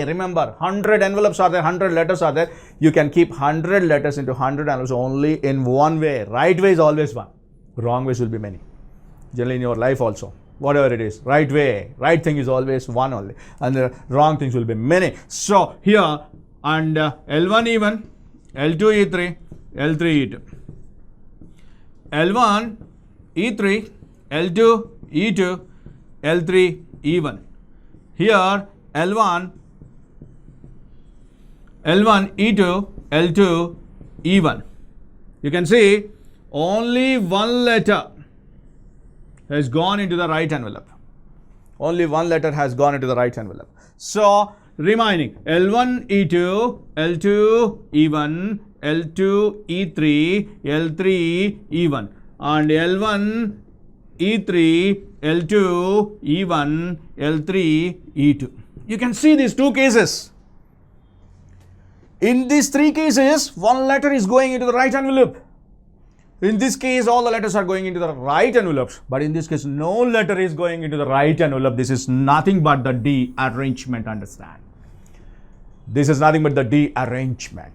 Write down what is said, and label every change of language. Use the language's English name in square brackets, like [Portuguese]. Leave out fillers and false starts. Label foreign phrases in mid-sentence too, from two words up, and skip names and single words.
[English] Remember, 100 envelopes are there, 100 letters are there. You can keep 100 letters into 100 envelopes only in one way. Right way is always one. Wrong ways will be many. Generally in your life also, whatever it is, right way, right thing is always one only, and the wrong things will be many. So here, and L1 E1, L2 E3, L3 E2. L1 E3, L2 E2, L3 E1. Here L1 E2, L2 E1. You can see only one letter has gone into the right envelope. Only one letter has gone into the right envelope. So remaining L1 E2, L2 E1, L2 E3, L3 E1, and L1 E3, L2 E1, L3 E2. You can see these 2 cases. In these 3 cases, one letter is going into the right envelope. In this case, all the letters are going into the right envelopes, but in this case, no letter is going into the right envelope. This is nothing but the de-arrangement, understand? This is nothing but the de-arrangement.